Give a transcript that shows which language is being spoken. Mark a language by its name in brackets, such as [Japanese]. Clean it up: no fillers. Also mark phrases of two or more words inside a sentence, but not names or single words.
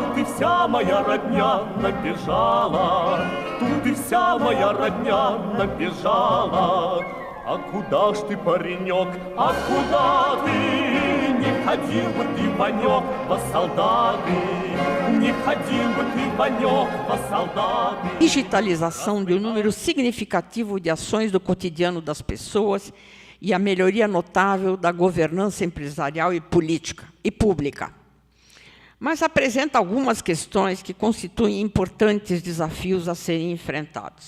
[Russian] Тут и вся моя родня набежала, тут и вся моя родня набежала. А куда ж ты, паренек, а куда ты? Не ходил бы ты, Ванек, во солдаты, не ходил бы ты, Ванек, во солдаты. [Portuguese] Digitalização de um número significativo de ações do cotidiano das pessoas e a melhoria notável da governança empresarial e política e pública. Mas apresenta algumas questões que constituem importantes desafios a serem enfrentados.